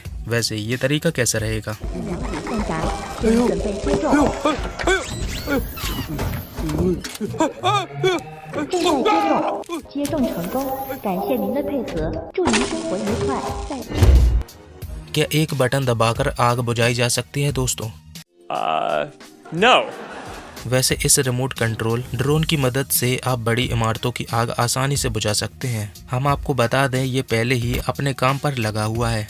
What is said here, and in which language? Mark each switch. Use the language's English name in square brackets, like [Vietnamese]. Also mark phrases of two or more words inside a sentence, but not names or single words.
[Hindi] वैसे ये तरीका कैसा रहेगा? [Chinese] 准备接种。正在接种，接种成功，感谢您的配合，祝您生活愉快。再。 [Hindi] क्या एक बटन दबाकर आग बुझाई जा सकती है दोस्तों? No. वैसे इस [English] remote control drone [Hindi] की मदद से आप बड़ी इमारतों की आग आसानी से बुझा सकते हैं। हम आपको बता दें, ये पहले ही अपने काम पर लगा हुआ है।